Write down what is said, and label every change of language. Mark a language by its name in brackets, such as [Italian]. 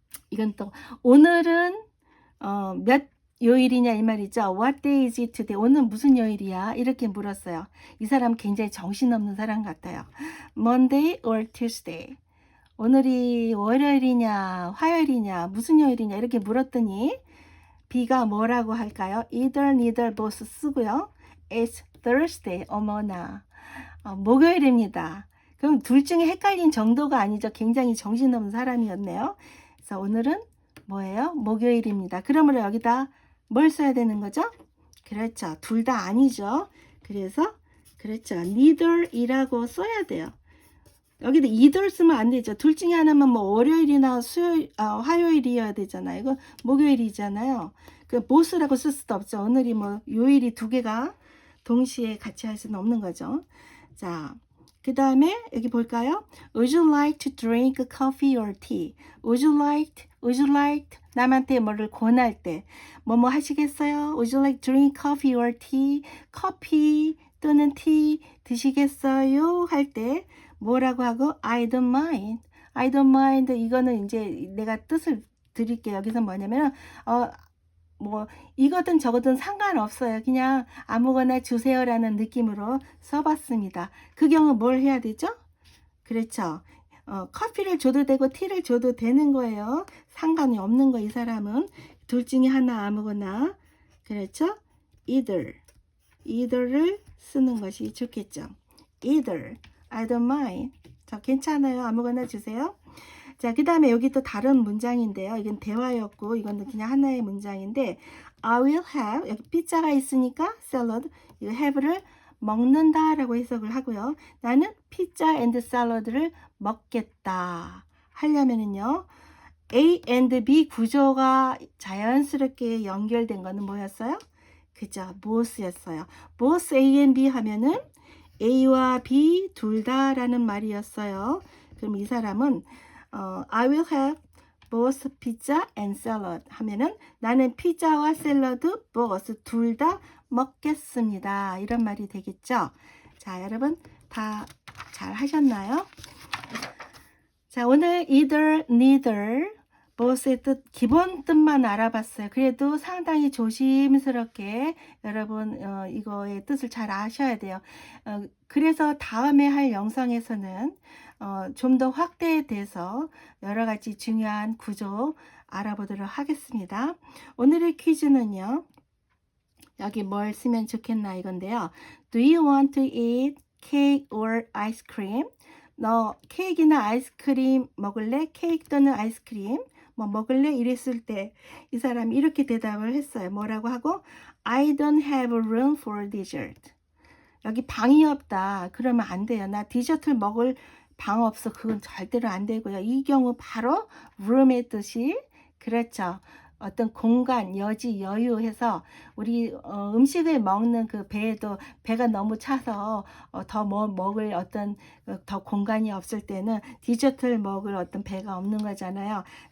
[Korean] 이건 또 오늘은 몇 요일이냐 이 말이죠. [English] What day is it today? [Korean] 오늘 무슨 요일이야? 이렇게 물었어요. 이 사람 굉장히 정신없는 사람 같아요. [English] Monday or Tuesday? [Korean] 오늘이 월요일이냐 화요일이냐 무슨 요일이냐 이렇게 물었더니 B가 뭐라고 할까요? Either, neither, both 쓰고요. [English] It's Thursday. [Korean] 어머나. 목요일입니다. 그럼 둘 중에 헷갈린 정도가 아니죠. 굉장히 정신없는 사람이었네요. 그래서 오늘은 뭐예요? 목요일입니다. 그러므로 여기다 뭘 써야 되는 거죠? 그렇죠. 둘 다 아니죠. 그래서 그렇죠. neither이라고 써야 돼요. 여기도 either 쓰면 안 되죠. 둘 중에 하나만 뭐 월요일이나 화요일이어야 되잖아요. 이거 목요일이잖아요. 그 both라고 쓸 수도 없죠. 오늘이 뭐 요일이 두 개가 동시에 같이 할 수는 없는 거죠. 자, 그 다음에 여기 볼까요? [English] Would you like to drink coffee or tea? Would you like [Korean] 남한테 뭐를 권할 때 뭐뭐 하시겠어요? [English] Would you like to drink coffee or tea? [Korean] 커피 또는 티 드시겠어요? 할 때 뭐라고 하고 [English] I don't mind. I don't mind. [Korean] 이거는 이제 내가 뜻을 드릴게요. 여기서 뭐냐면 뭐 이거든 저거든 상관없어요. 그냥 아무거나 주세요라는 느낌으로 써봤습니다. 그 경우 뭘 해야 되죠? 그렇죠. 커피를 줘도 되고 티를 줘도 되는 거예요. 상관이 없는 거 이 사람은. 둘 중에 하나 아무거나. 그렇죠? either를 쓰는 것이 좋겠죠. [English] either. I don't mind. [Korean] 저 괜찮아요. 아무거나 주세요. 자, 그 다음에 여기 또 다른 문장인데요. 이건 대화였고 이건 그냥 하나의 문장인데 [English] I will have, [Korean] 여기 피자가 있으니까 샐러드, 이거 have를 먹는다 라고 해석을 하고요. 나는 피자 앤드 샐러드를 먹겠다 하려면은요. A and B 구조가 자연스럽게 연결된 거는 뭐였어요? 그죠? both였어요. both A and B 하면은 A와 B 둘 다라는 말이었어요. 그럼 이 사람은 [English] I will have both pizza and salad [Korean] 하면은 나는 피자와 샐러드 both 둘 다 먹겠습니다. 이런 말이 되겠죠. 자, 여러분 다 잘 하셨나요? 자, 오늘 either, neither, both의 뜻, 기본 뜻만 알아봤어요. 그래도 상당히 조심스럽게 여러분 이거의 뜻을 잘 아셔야 돼요. 그래서 다음에 할 영상에서는 좀 더 확대돼서 여러 가지 중요한 구조 알아보도록 하겠습니다. 오늘의 퀴즈는요. 여기 뭘 쓰면 좋겠나 이건데요. [English] Do you want to eat cake or ice cream? [Korean] 너 케이크나 아이스크림 먹을래? 케이크 또는 아이스크림 뭐 먹을래? 이랬을 때 이 사람이 이렇게 대답을 했어요. 뭐라고 하고 [English] I don't have room for dessert. [Korean] 여기 방이 없다. 그러면 안 돼요. 나 디저트를 먹을 방 없어. 그건 절대로 안 되고요. 이 경우 바로 room의 뜻이 그렇죠. 어떤 공간, 여지, 여유해서 우리 음식을 먹는 그 배에도 배가 너무 차서 더 먹을 어떤 더 공간이 없을 때는 디저트를 먹을 어떤 배가 없는 거잖아요.